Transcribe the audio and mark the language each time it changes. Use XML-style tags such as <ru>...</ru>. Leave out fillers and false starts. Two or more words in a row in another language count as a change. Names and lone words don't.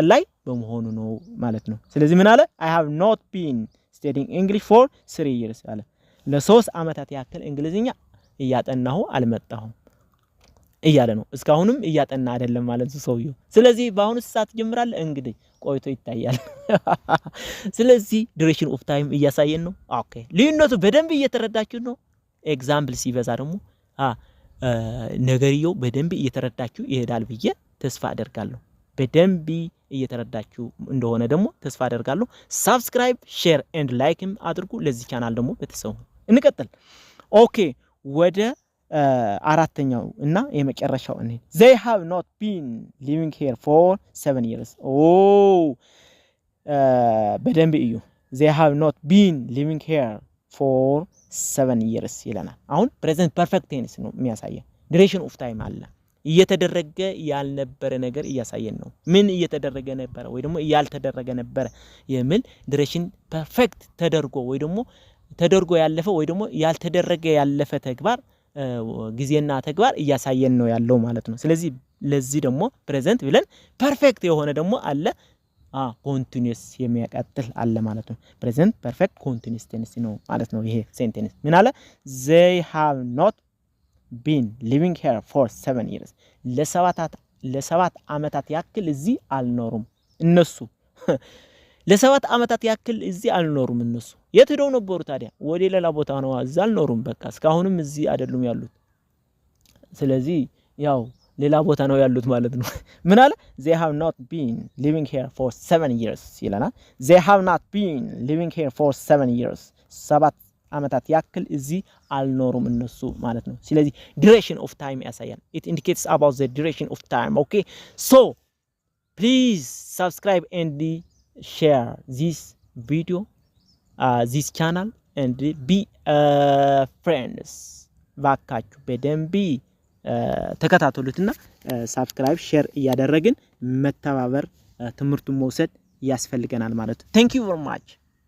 <am>ላይ በመሆኑ ነው ማለት ነው ስለዚህ ምን አለ</am> <en>I have not been studying English for 3 years</en> <am>አለ ለ3 አመታት ያክል እንግሊዝኛ እያጠናሁ አልመጣሁም እያለ ነው እስካሁንም እያጠና አይደለም ማለት ነው ሰውየው ስለዚህ በአሁኑ ሰዓት ጀምራል እንግዲህ ቆይቶ ይታያል ስለዚህ</am> <en>duration of time</en> <am>እያሳየን ነው ኦኬ ልዩነቱ በደንብ እየተረዳችሁ ነው ኤግዛምፕል ሲበዛ ደግሞ ነገርየው በደንብ እየተረዳችሁ ይሄዳል ብዬ ተስፋ አደርጋለሁ በደንብ እየተረዳችሁ እንደሆነ ደግሞ ተስፋ አደርጋለሁ</am> <en>subscribe share and likeም</en> <am>አድርጉ ለዚህ ቻናል ደግሞ በተሰው እንቀጥል ኦኬ ወደ አራተኛው እና የመጨረሻው እኔ</am> <en>they have not been living here for 7 years</en> <am>በደንብ እዩ</am> <en>they have not been living here for 7 years</en> <am>ይለናል አሁን</am> <en>present perfect tense</en> <am>ነው የሚያሳየው</am> <en>duration of time</en> <am>አለ እየተደረገ ያልነበረ ነገር እያሳየን ነው ምን እየተደረገ ነበር ወይ ደግሞ ያልተደረገ ነበር የሚል</am> <en>duration perfect</en> <am>ተደርጎ ወይ ደግሞ ተደርጎ ያለፈ ወይ ደግሞ ያልተደረገ ያለፈ ተግባር ጊዜና ተግባር እያሳየን ነው ያለው ማለት ነው ስለዚህ ለዚህ ደግሞ present ብለን perfect የሆነ ደግሞ አለ continuous የሚያቀጥል አለ ማለት ነው</am> <en>present perfect continuous tense</en> <am>ነው ማለት ነው ይሄ sentence ምን አለ</am> <en>they have not been living here for 7 years</en> <am>ለሰባት አመታት ያክል እዚህ አልኖሩም እነሱ ለሰባት አመታት ያክል እዚህ አልኖሩም እነሱ የት ሄደው ነበሩ ታዲያ ወደ ሌላ ቦታ ነው እዛ አልኖሩም በቃ እስካሁንም እዚህ አይደሉም ያሉት ስለዚህ ያው ሌላ ቦታ ነው ያሉት ማለት ነው ምን አለ</am> <en>they have not been living here for 7 years ይላል they have not been living here for 7 years</en> <am>ሰባት አመታት ያክል እዚህ አልኖሩም እነሱ ማለት ነው ስለዚህ</am> <en>duration of time ያሳያል it indicates about the duration of time okay so please subscribe and share this video this channel and be friends</en> <am>ባካችሁ በደንብ ተከታተሉትና</am> <en>subscribe share</en> <am>እያደረግን መተባበር ትምርቱን መውሰድ ያስፈልገናል ማለት</am> <en>thank you very much</en>